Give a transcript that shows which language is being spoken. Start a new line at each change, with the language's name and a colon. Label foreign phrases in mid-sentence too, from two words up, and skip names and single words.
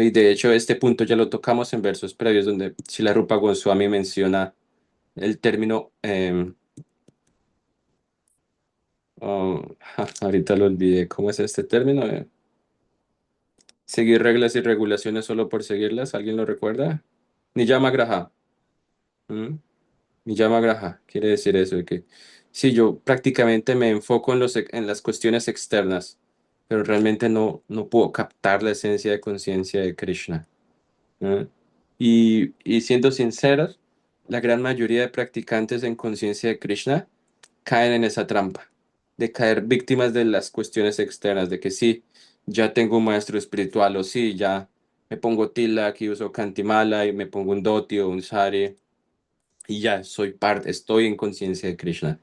Spanish: Y de hecho, este punto ya lo tocamos en versos previos, donde Srila Rupa Goswami menciona el término, ahorita lo olvidé, ¿cómo es este término? Seguir reglas y regulaciones solo por seguirlas, ¿alguien lo recuerda?
Sanskrit: नियम आग्रह. ¿Mm? नियम आग्रह
Spanish: quiere decir eso, de que si yo prácticamente me enfoco en las cuestiones externas, pero realmente no puedo captar la esencia de conciencia de Krishna. ¿Eh? Y siendo sinceros, la gran mayoría de practicantes en conciencia de Krishna caen en esa trampa, de caer víctimas de las cuestiones externas, de que sí, ya tengo un maestro espiritual, o sí, ya me pongo tilak y uso kantimala y me pongo un dhoti o un sari y ya soy parte, estoy en conciencia de Krishna.